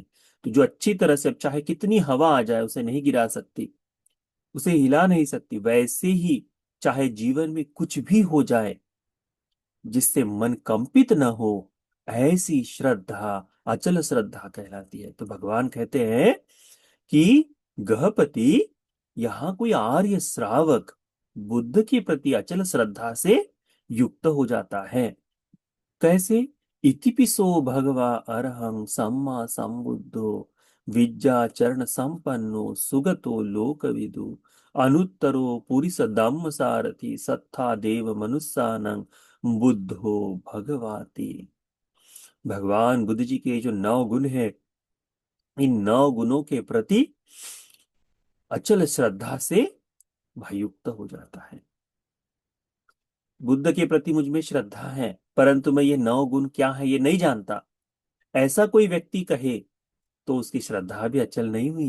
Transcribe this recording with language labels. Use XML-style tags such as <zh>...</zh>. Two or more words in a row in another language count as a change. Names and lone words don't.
<hi>तो जो अच्छी तरह से, अब चाहे कितनी हवा आ जाए उसे नहीं गिरा सकती, उसे हिला नहीं सकती, वैसे ही चाहे जीवन में कुछ भी हो जाए जिससे मन कंपित न हो, ऐसी श्रद्धा अचल श्रद्धा कहलाती है। तो भगवान कहते हैं कि गहपति, यहां कोई आर्य श्रावक बुद्ध के प्रति अचल श्रद्धा से युक्त हो जाता है। कैसे?</hi> <pi>इतिपिसो भगवा अरहं सम्मा संबुद्धो विद्या चरण संपन्नो सुगतो लोकविदु अनुत्तरो पुरिस धम्म सारथि सत्था देव मनुष्यानं बुद्धो भगवाति।</pi> <hi>भगवान बुद्ध जी के जो 9 गुण है, इन 9 गुणों के प्रति अचल श्रद्धा से वह युक्त हो जाता है। बुद्ध के प्रति मुझ में श्रद्धा है, परंतु मैं ये 9 गुण क्या है ये नहीं जानता, ऐसा कोई व्यक्ति कहे तो उसकी श्रद्धा भी अचल नहीं हुई है।</hi>